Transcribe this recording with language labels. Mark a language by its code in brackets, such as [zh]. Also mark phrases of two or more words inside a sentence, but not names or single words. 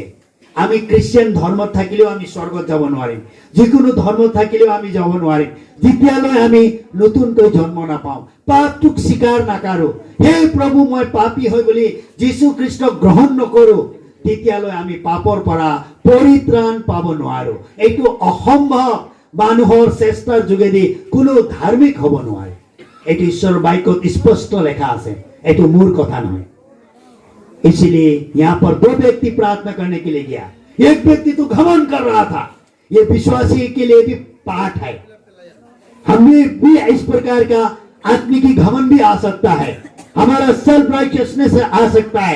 [as] আমি খ্ৰীষ্টিয়ান ধৰ্মত থাকিলেও আমি স্বৰ্গত যাব নোৱাৰিম, যিকোনো ধৰ্মত থাকিলেও আমি যাব নোৱাৰিম, যেতিয়ালৈ আমি নতুনকৈ জন্ম নাপাওঁ, পাপটোক স্বীকাৰ নকৰো, হে প্ৰভু মই পাপী হৈ বুলি যীশু খ্ৰীষ্টক গ্ৰহণ নকৰো, তেতিয়ালৈ আমি পাপৰ পৰা পৰিত্ৰাণ পাব নোৱাৰো। এইটো অসম্ভৱ। মানুহৰ চেষ্টাৰ যোগেদি কোনো ধাৰ্মিক হ'ব নোৱাৰে। এটি ঈশ্বৰৰ বাক্যত স্পষ্ট লেখা আছে, এটি মোৰ কথা নহয়। [hi] इसलिए यहाँ पर दो व्यक्ति प्रार्थना करने के लिए गया। एक व्यक्ति तो घमंड कर रहा था, ये विश्वासी के लिए भी पाठ है। हमें भी इस प्रकार का आत्मिक घमंड भी आ सकता है, हमारा [en] self righteousness [hi] आ सकता है।